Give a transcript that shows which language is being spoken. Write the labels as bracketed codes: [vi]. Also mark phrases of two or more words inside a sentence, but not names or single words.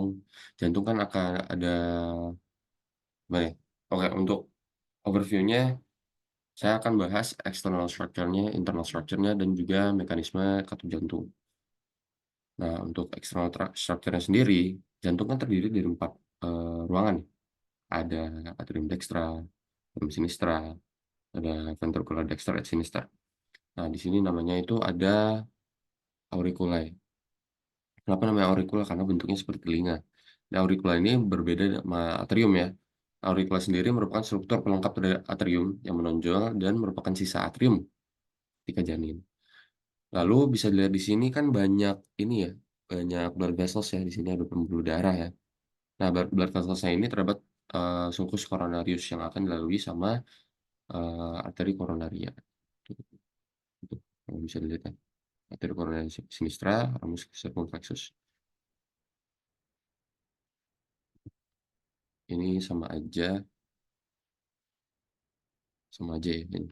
[id] Jantung kan akan ada apa ya? Oke, untuk overview-nya saya akan bahas [en] external structure-nya, internal structure-nya, [id] dan juga mekanisme katup jantung. Nah, untuk [en] external structure-nya [id] sendiri, jantung kan terdiri dari 4 ruangan. [la] Ada atrium dextra, atrium sinistra, ada ventricular dexter et sinister. [id] Nah, di sini namanya itu ada auriculae. Kenapa namanya auricula? Karena bentuknya seperti telinga. Nah, auricula ini berbeda sama atrium ya. Auricula sendiri merupakan struktur pelengkap dari atrium yang menonjol dan merupakan sisa atrium ketika janin. Lalu bisa dilihat di sini kan banyak ini ya, banyak [en] blood vessels [id] ya. Di sini ada pembuluh darah ya. Nah, [en] blood vessels [id] ini terdapat [la] sulcus coronarius [id] yang akan dilalui sama arteri koronaria. Tuh, bisa dilihat ya. Arteri koronaria [la] sinistra, ramus circumflexus. [id] Ini sama aja ya. Ini.